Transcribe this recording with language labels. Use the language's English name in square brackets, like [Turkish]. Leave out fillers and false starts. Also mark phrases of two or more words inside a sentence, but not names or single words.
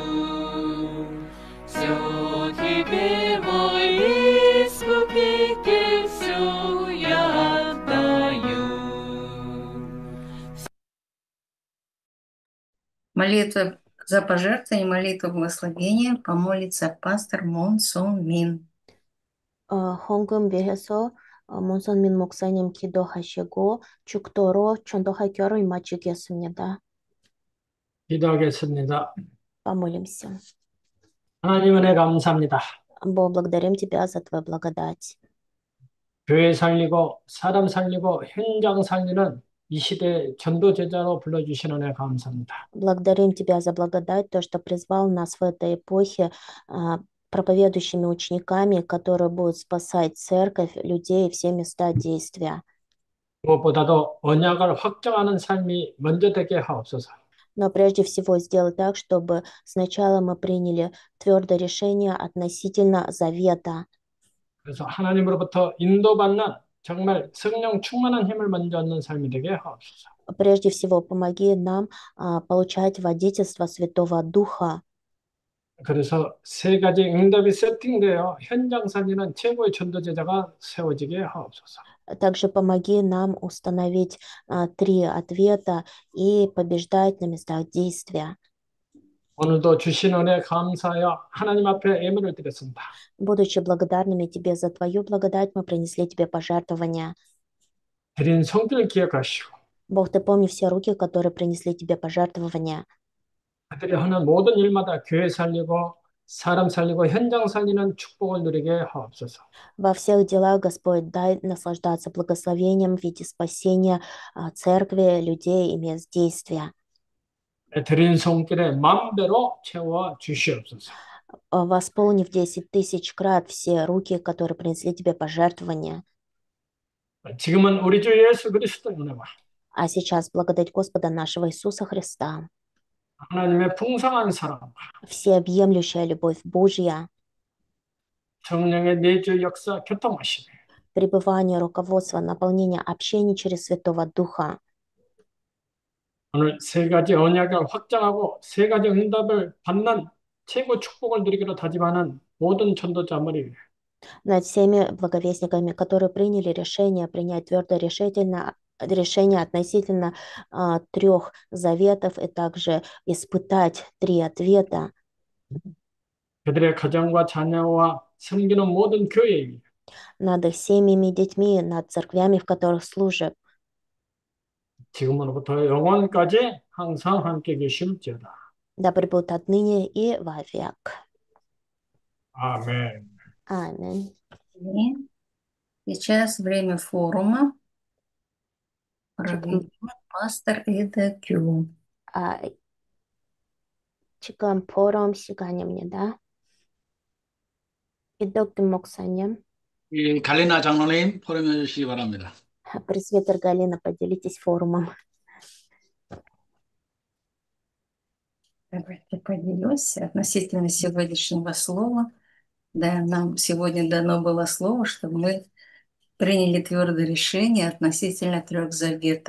[Russian] Все тебе, мой Искупитель, все я отдаю. Молитва за пожертвование, молитва благословения помолится пастор Мон Сон Мин. [Korean] 헌금 위해서 몬선민 목사님 기도하시고 축도로 전도학교를 마치겠습니다. 기도하겠습니다. [Russian] Помолимся. [Korean] 하나님 은혜 감사합니다. [Russian] Бог, благодарим Тебя за Твою благодать. [Korean] 교회 살리고 사람 살리고 현장 살리는 이 시대 전도 제자로 불러주신 은혜 감사합니다. [Russian] Благодарим Тебя за благодать, то, что призвал нас в этой эпохе проповедующими учениками, которые будут спасать церковь, людей и все места действия. [Korean] 무엇보다도 언약을 확정하는 삶이 먼저 되게 하옵소서. [Russian] Но прежде всего сделать так, чтобы сначала мы приняли твердое решение относительно завета. [Korean] 그래서 하나님으로부터 인도받는 정말 성령 충만한 힘을 먼저 얻는 삶이 되게 하옵소서. [Russian] Прежде всего, помоги нам получать водительство Святого Духа. [Korean] 그래서 3가지 응답이 세팅되어 현장 살리는 최고의 전도 제자가 세워지게 하옵소서. [Russian] Также помоги нам установить 3 ответа и побеждать на местах действия. [Korean] 오늘도 주신 은혜 감사하여 하나님 앞에 예물을 드렸습니다. [Russian] Будучи благодарными Тебе за Твою благодать, мы принесли Тебе пожертвования. [Korean] 드린 성길 기억하시고 [Russian] Бог, Ты помни все руки, которые принесли Тебе пожертвования. [Korean] 그들이 하는 모든 일마다 교회 살리고 사람 살리고 현장 살리는 축복을 누리게 하옵소서. [Russian] Во всех делах, Господь, дай наслаждаться благословением в виде спасения церкви, людей и мест действия. [Korean] 드린 손길에 만배로 채워 주시옵소서. [Russian] Восполни в 10 000 крат все руки, которые принесли Тебе пожертвования. [Korean] 지금은 우리 주 예수 그리스도의 은혜와 [Russian] А сейчас благодать Господа нашего Иисуса Христа, [Korean] 하나님의 풍성한 사랑, [Russian] всеобъемлющая любовь Божья [Korean] 성령의 내주 역사 교통하시네. [Russian] пребывание, руководство, наполнение, общение через Святого Духа. [Korean] 오늘 세 가지 언약을 확장하고 세 가지 응답을 받는 최고 축복을 누리기로 다짐하는 모든 전도자들이 [Russian] Над всеми благовестниками, которые приняли решение принять твердо решение относительно 3 заветов и также испытать 3 ответа. [Korean] 그들의 가정과 자녀와 섬기는 모든 교회에 [Russian] Над их семьями, детьми, над церквями, в которых служат. [Korean] 지금으로부터 영원까지 항상 함께 계실지어다. [Russian] Да пребудут отныне и вовек. [Korean] 아멘. [Russian] Аминь. И сейчас время форума [Korean] 지금, [Russian] проведет пастор Эда Кю. [Korean] 지금 포럼 시간입니다. 이덕균 목사님, 이 갈리나 장로님 포럼해 주시기 바랍니다. [Russian] пресвитер Галина, поделитесь форумом. Давайте поделюсь относительно сегодняшнего слова. Да, нам сегодня дано было слово, чтобы мы приняли твердое решение относительно 3 завет.